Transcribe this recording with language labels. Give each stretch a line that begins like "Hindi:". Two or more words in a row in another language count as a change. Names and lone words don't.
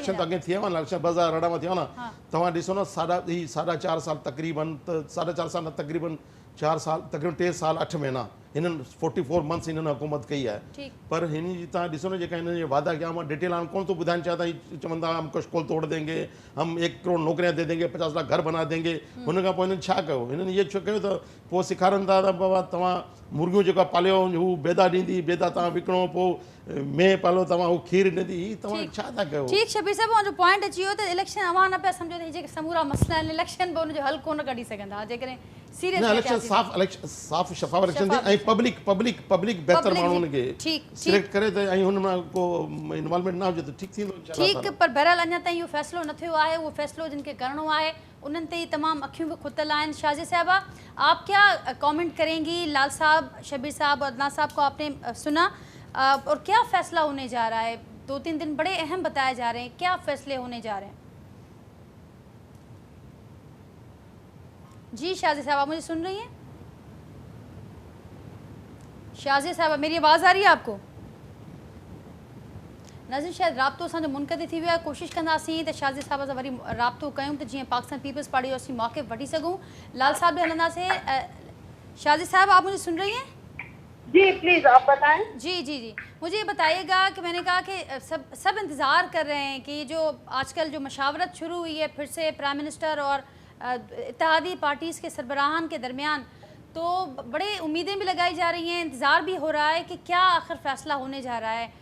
Sindhi: इलेक्शन त वेंदा। अॻे थी विया न इलेक्शन 2018 में थियो न तव्हां ॾिसो न साढा 4 साल तक़रीबन त 4.5 साल तक़रीबन 4 साल तक़रीबन 3 साल 8 महीना हिननि 44 मंथ्स हिननि हुकूमत कई आहे ठीक। पर हिन जी तव्हां ॾिसो न जेका हिननि जे वादा कया मां डिटेल हाणे कोन थो ॿुधाइनि चाहियां त चवंदा
Urdu: ہم کچھ قول توڑ دیں گے ہم 1 کروڑ نوکریاں دے دیں گے 50 لاکھ گھر بنا دیں گے
Sindhi: हुन खां पोइ हिननि छा कयो हिननि इहे छो कयो त पोइ सेखारनि था त बाबा तव्हां मुर्गियूं जेका पालियो हू बेदा ॾींदी बेदा तव्हां विकिणो पोइ मेंह पालो तव्हां हू खीर ॾींदी ही तव्हां छा था कयो ठीक शबीर साहब मुंहिंजो पॉइंट अची वियो त इलेक्शन अवां न पिया सम्झो त जेके समूरा मसइला आहिनि इलेक्शन बि हुनजो हल कोन कढी सघंदा जेकॾहिं सीरियस न इलेक्शन साफ़ शफ़ाफ़ इलेक्शन थी ऐं पब्लिक बहितर माण्हुनि खे सिलेक्ट करे त ऐं हुन में को इन्वॉल्वमेंट न हुजे त ठीकु थींदो ठीक पर बहरहाल अञा ताईं इहो फ़ैसिलो न थियो आहे उहो फ़ैसिलो जिन खे करिणो आहे उन्हनि ते ई तमामु अखियूं भी खुतल आहिनि।
Urdu: شازی صاحبہ آپ کیا کمنٹ کریں گی لال صاحب شبیر صاحب اور عدنان صاحب کو آپ نے سنا اور کیا فیصلہ ہونے جا رہا ہے 2-3 دن بڑے اہم بتائے جا رہے ہیں کیا فیصلے ہونے جا رہے ہیں? جی شازی صاحب آپ مجھے سن رہی ہیں? شازی صاحب میری آواز آ رہی ہے آپ کو?
Sindhi: नाज़रीन शायद राब्तो असांजो मुनक़ति थी वियो आहे कोशिशि कंदासीं त शाज़ी साहब सां वरी राब्तो कयूं त जीअं पाकिस्तान पीपल्स पार्टी जो असीं मौक़िफ़ वठी सघूं। लाल साहब भी हलंदासीं।
Urdu: شازی صاحب آپ مجھے سن رہی ہیں? جی پلیز آپ بتائیں. جی مجھے یہ بتائیے گا کہ میں نے کہا کہ سب انتظار کر رہے ہیں کہ جو آج کل جو مشاورت شروع ہوئی ہے پھر سے
English: prime minister
Urdu: اور اتحادی پارٹیز کے سربراہان کے درمیان تو بڑے امیدیں بھی لگائی جا رہی ہیں انتظار بھی ہو رہا ہے کہ کیا آخر فیصلہ ہونے جا رہا ہے.